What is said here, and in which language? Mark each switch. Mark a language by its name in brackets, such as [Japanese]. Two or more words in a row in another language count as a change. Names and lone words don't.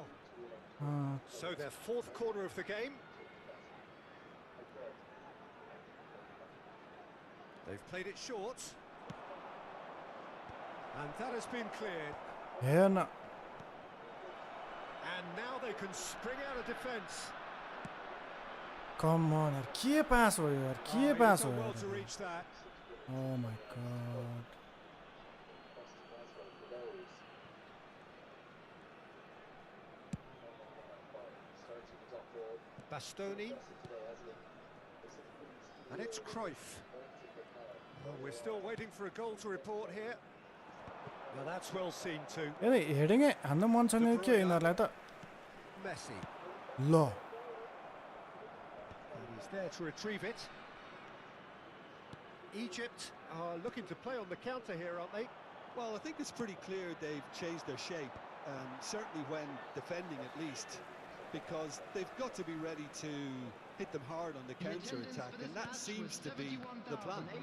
[English] So their fourth corner of the game. They've played it short. And that has been cleared. [Nepali] हेर्न [English] And now they can spring out of defence. come on [Nepali] यार के पास हो यार के [English] Oh, [Nepali] पास [English] he's [Nepali] हो [English] done well [Nepali] यार [English] to reach that. Oh my god. Bastoni. And it's Cruyff. Oh, we're still waiting for a goal to report here. Now that's well seen too. [Nepali] यानी हेडिङ हान्न मन छैन के यिनीहरुलाई त [English] Messi. [Nepali] ल [English] And he's there to retrieve it. Egypt are looking to play on the counter here, aren't they? Well, I think it's pretty clear they've changed their shape, certainly when defending at least, because they've got to be ready to hit them hard on the counter-attack, and that seems to be the plan.